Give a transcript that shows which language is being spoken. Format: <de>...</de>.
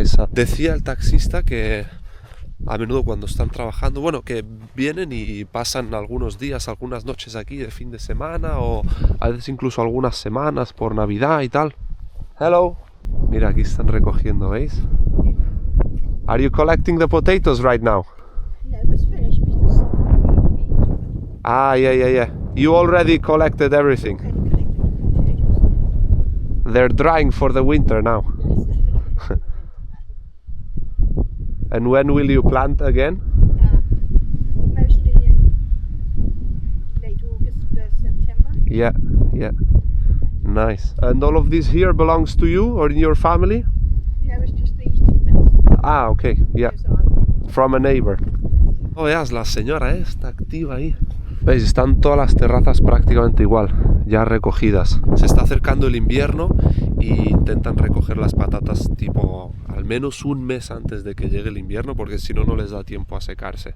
<es>Decía el taxista que a menudo cuando están trabajando, bueno, que vienen y pasan algunos días, algunas noches aquí de fin de semana o a veces incluso algunas semanas por Navidad y tal.</es> <en>Hello.</en> <es>Mira, aquí están recogiendo, ¿veis?</es> <en>Are you collecting the potatoes right now? No, it was finished because Ah, yeah. You already collected everything. I hadn't collected the potatoes. They're drying for the winter now. Yes. And when will you plant again? Mostly in late August, September. Yeah. Nice. And all of this here belongs to you or in your family? No, it's just these 2 bits. Ah, okay, yeah. Those are From a neighbor.</en> <es>Oh, veas, la señora está activa ahí. Veis, están todas las terrazas prácticamente igual, ya recogidas. Se está acercando el invierno y intentan recoger las patatas tipo al menos un mes antes de que llegue el invierno, porque si no, no les da tiempo a secarse.</es>